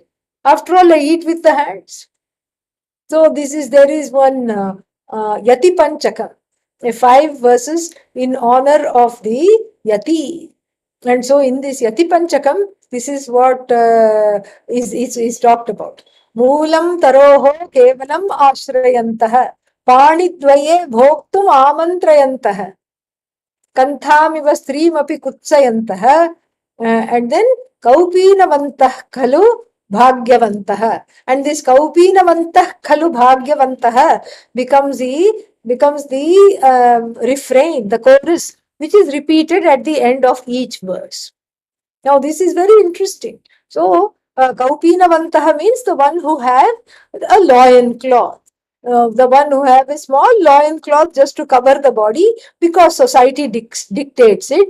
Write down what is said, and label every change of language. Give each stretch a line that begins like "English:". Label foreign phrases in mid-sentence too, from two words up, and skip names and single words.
English: After all, I eat with the hands. So there is one Yati Panchaka, 5 verses in honor of the Yati. And so in this Yati Panchakam, this is what is talked about.
Sanskrit: मूलं तरोः केवलम् आश्रयन्तः पाणिद्वये भोक्तुम् अमन्त्रयन्तः कन्थामिव श्रियमपि कुत्सयन्तः,
English: and then
Sanskrit: कौपीनवन्तः खलु भाग्यवन्तः.
English: And this
Sanskrit: कौपीनवन्तः खलु भाग्यवन्तः
English: becomes the refrain, the chorus, which is repeated at the end of each verse. Now this is very interesting. So kaupinavantaha means the one who have a loin cloth. The one who have a small loin cloth just to cover the body because society dictates it.